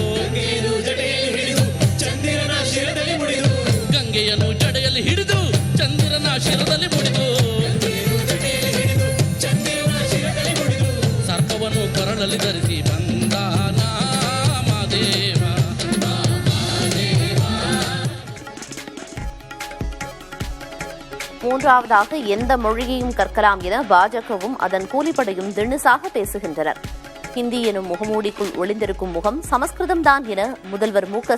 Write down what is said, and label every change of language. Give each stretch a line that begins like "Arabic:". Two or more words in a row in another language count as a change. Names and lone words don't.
Kannada: ಗಂಗೆಯನ್ನು ಜಡೆಯಲ್ಲಿ ಹಿಡಿದು ಚಂದಿರನ ಶಿರದಲ್ಲಿ ಮುಡಿದು ಸರ್ಪವನ್ನು ಕೊರಳಲ್ಲಿ ಧರಿಸಿ ಬಂದ ನಾಮದೇವ.
Tamil: மூன்றாவதாக எந்த மொழியையும் கற்கலாம் என பாஜகவும் அதன் கூலிப்படையும் திணுசாக பேசுகின்றனர். ஹிந்தி எனும் முகமூடிக்குள் ஒளிந்திருக்கும் முகம் சமஸ்கிருதம்தான் என முதல்வர் மு.க.